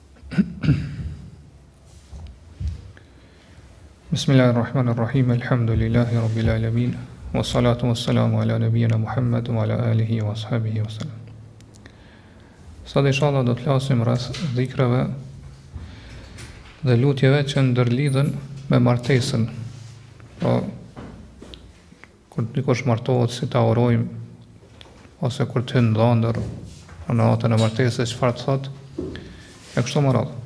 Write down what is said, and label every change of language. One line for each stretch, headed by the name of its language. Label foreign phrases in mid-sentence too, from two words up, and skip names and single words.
Arabic: بسم الله الرحمن الرحيم. الحمد لله رب العالمين. والصلاة والسلام على نبينا محمد وعلى آله وأصحابه وسلم.
Albanian: Sot inshallah do të flasim rreth dhikreve dhe lutjeve që ndërlidhen me martesën. Pra, kur dikush martohet, si ta urojmë, ose kur të hynë dhëndër në natën e martesës, çfarë të thotë, e kështu me radhë.